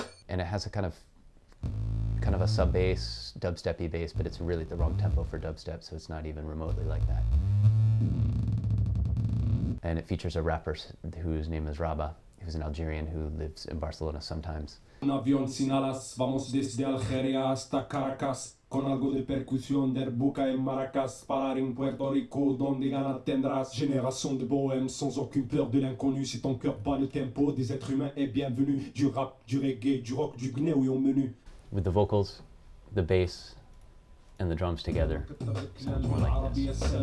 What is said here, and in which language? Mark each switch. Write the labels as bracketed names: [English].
[English] And it has a kind of a sub bass, dubstep-y bass, but it's really the wrong tempo for dubstep, so it's not even remotely like that. And it features a rapper whose name is Raba, who's an Algerian who lives in Barcelona sometimes. [Spanish] Un avión sin alas, vamos desde Algeria hasta Caracas, con algo de percusión, derbuca en Maracas, parar en Puerto Rico, donde gana tendrás. [French] Génération de bohèmes, sans aucune peur de l'inconnu, si ton cœur bat le tempo, des êtres humains est bienvenu, du rap, du reggae, du rock, du gnéo au menu. [English] With the vocals, the bass, and the drums together, sounds more like this.